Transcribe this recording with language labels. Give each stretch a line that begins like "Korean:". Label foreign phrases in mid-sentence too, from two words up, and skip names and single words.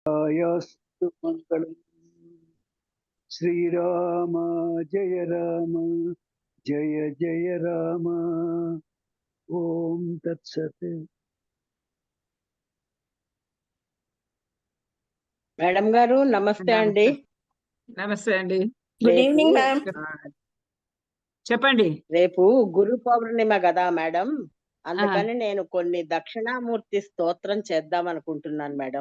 Sanskrit: यास्तु मङ्गलम्। श्रीराम जय राम जय जय राम। ఓం తత్సత్.
Telugu: మేడం గారు నమస్తే అండి. నమస్తే అండి.
English: good evening ma'am.
Telugu: చెప్పండి. రేపు గురు పౌర్ణిమ కదా మేడం, అందుకని నేను కొన్ని దక్షిణామూర్తి స్తోత్రం చేద్దాం అనుకుంటున్నాను మేడం.